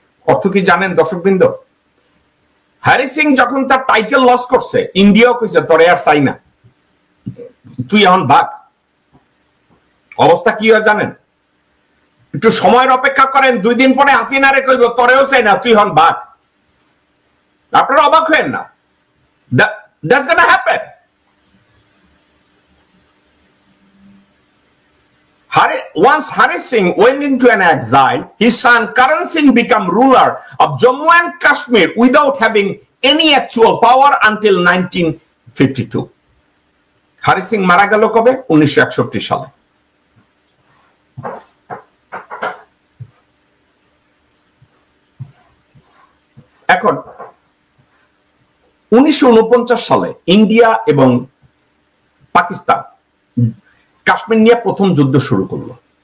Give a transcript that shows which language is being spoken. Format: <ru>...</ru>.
<bn>অর্থ কি জানেন দর্শকবৃন্দ? হরি সিং যখন তার টাইটেল লস করছে, ইন্ডিয়াও কইছে তোরে আর চাই না, তুই এখন ভাগ। অবস্থা কি হয় জানেন? একটু সময়ের অপেক্ষা করেন, 2 দিন পরে হাসিনারে কইব তোরেও চাই না, তুই এখন ভাগ। আপনারা অবাক হয়েন না,</bn> <en>that's gonna happen. Once Hari Singh went into an exile, his son Karan Singh became ruler of Jammu and Kashmir without having any actual power until 1952.</en> <bn>Hari Singh মারা গেল কবে? 1961 সালে। এখন 1949 সালে ইন্ডিয়া এবং পাকিস্তান কাশ্মীর নিয়ে প্রথম যুদ্ধ শুরু করলো।</bn>